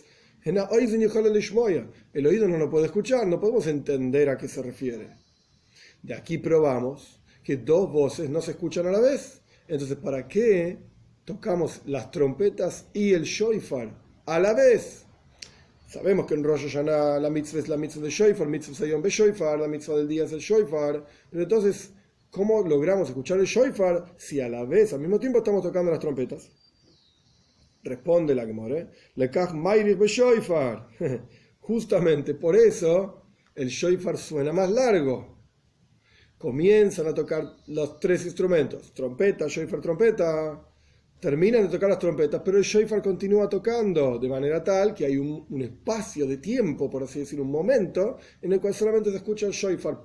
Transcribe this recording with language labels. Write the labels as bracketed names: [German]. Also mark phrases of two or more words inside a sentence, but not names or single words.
[Spanish] El oído no lo puede escuchar, no podemos entender a qué se refiere. De aquí probamos que dos voces no se escuchan a la vez. Entonces, ¿para qué tocamos las trompetas y el shofar a la vez? Sabemos que en Rosh Hashanah la mitzvah es la mitzvah de shofar, [Hebrew] mitzvah sayom be shofar, [Spanish] la mitzvah del día es el shofar. Pero entonces, ¿cómo logramos escuchar el shofar si a la vez, al mismo tiempo, estamos tocando las trompetas? Responde la Gemara, [Hebrew] lekach mayrich be shofar. [Spanish] Justamente por eso el shofar suena más largo. Comienzan a tocar los tres instrumentos, trompeta, shofar, trompeta, terminan de tocar las trompetas, pero el shofar continúa tocando, de manera tal que hay un espacio de tiempo, por así decir, un momento, en el cual solamente se escucha el shofar.